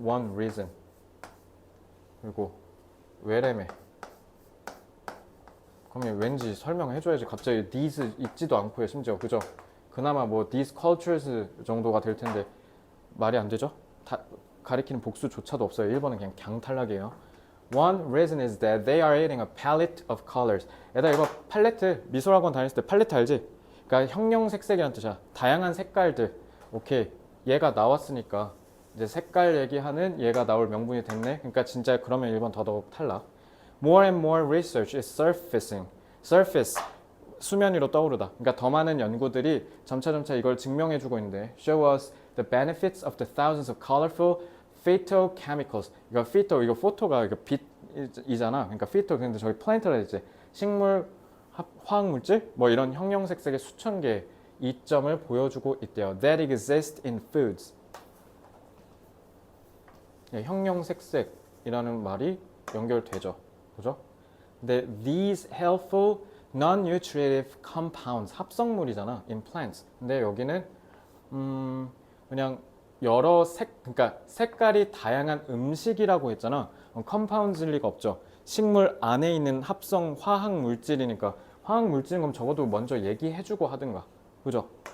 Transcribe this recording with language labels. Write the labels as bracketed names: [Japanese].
[English] One reason. [Korean] 그리고 왜래매. 그러면 왠지 설명해줘야지. 갑자기 these 있지도 않고요. 심지어 그죠? 그나마 뭐 [English] these cultures [Korean] 정도가 될 텐데 말이 안 되죠? 가리키는 복수조차도 없어요. 1번은 그냥 강탈락이에요. [English] One reason is that they are eating a palette of colors. [Korean] 얘들아 이거 팔레트, 미술학원 다녔을 때 팔레트 알지? 그러니까 형형색색이란 뜻이야. 다양한 색깔들. 오케이, 얘가 나왔으니까 이제 색깔 얘기하는 얘가 나올 명분이 됐네. 그러니까 진짜 그러면 1번 더더욱 탈락. [English] More and more research is surfacing. [Korean] Surface, 수면 위로 떠오르다. 그러니까 더 많은 연구들이 점차 이걸 증명해주고 있는데 [English] show us the benefits of the thousands of colorful phytochemicals. [Korean] 이거 phyto, 이거 photo가 이거 빛이잖아. 그러니까 phyto, 근데 저기 plant라 했지. 식물, 화학물질, 뭐 이런 형형색색의 수천 개의 이점을 보여주고 있대요. [English] That exist in foods. [Korean] 형형색색이라는 말이 연결되죠. 그죠? [English] 근데 these helpful non-nutritive compounds, [Korean] 합성물이잖아. [English] in plants. [Korean] 근데 여기는 그냥 여러 그러니까 색깔이 다양한 음식이라고 했잖아. compounds일 리가 없죠. 식물 안에 있는 합성 화학 물질이니까 화학 물질인 건 적어도 먼저 얘기해주고 하든가. 그죠?